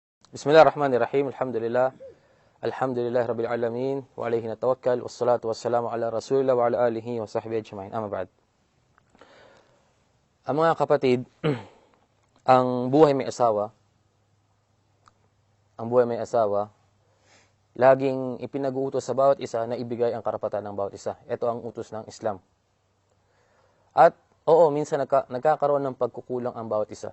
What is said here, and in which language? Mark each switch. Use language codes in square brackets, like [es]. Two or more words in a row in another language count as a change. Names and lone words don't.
[ar] Bismillahirrahmanirrahim. Alhamdulillah. الحمد لله رب العالمين. وعليه نتوكل. والصلاة والسلام على رسول الله وعلى آله وصحبه أجمعين. أما بعد. [tl] Ang mga kapatid, ang buhay may asawa, laging ipinag-uutos sa bawat isa na ibigay ang karapatan ng bawat isa. Ito ang utos ng Islam. At oo, minsan nagkakaroon ng pagkukulang ang bawat isa.